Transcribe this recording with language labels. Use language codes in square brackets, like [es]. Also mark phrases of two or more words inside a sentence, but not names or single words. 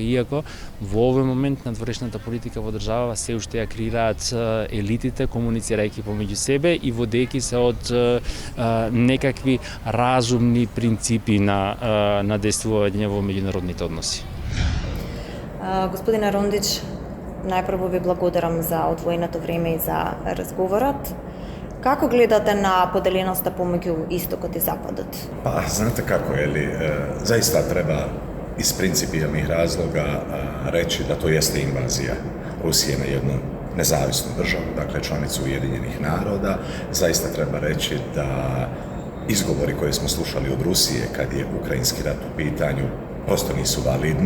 [mk] Иако во овој момент надворешната политика во државава се уште ја креираат елитите, комуницирајќи помеѓу себе и водејќи се од некакви разумни принципи на действување во меѓународните односи. Господин Арондич, најпрво ви благодарам за одвоеното време и за разговорот. Како гледате на поделеноста помеѓу Истокот и Западот? [bs] Pa, znate kako je li, zaista treba iz principijelnih razloga reći da to jeste invazija Rusije na jednu nezavisnu državu, dakle članicu Ujedinjenih naroda. Zaista treba reći da izgovori koje smo slušali od Rusije kad je ukrajinski rat u pitanju prosto nisu validni.